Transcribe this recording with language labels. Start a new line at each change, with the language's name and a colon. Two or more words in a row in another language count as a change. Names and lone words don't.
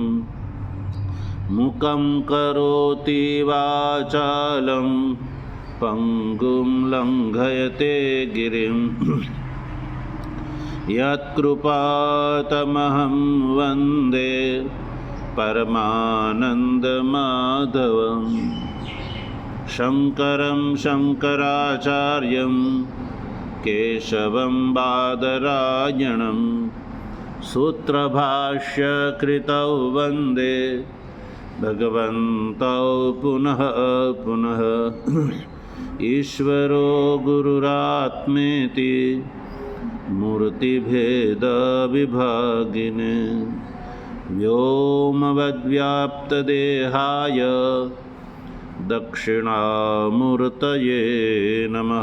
Sanskrit: મુકં કરોતિ વાચાલં પંગું લંઘયતે ગિરિં યત્કૃપાતમહં વંદે પરમાનંદમાધવં. શંકરં શંકરાચાર્યં કેશવં બાદરાયણં सूत्रभाष्यकृतौ वन्दे भगवन्तौ पुनः पुनः। ईश्वरो गुरुरात्मेति मूर्तिभेदविभागिने व्योमवद्व्याप्तदेहाय दक्षिणामूर्तये नमः।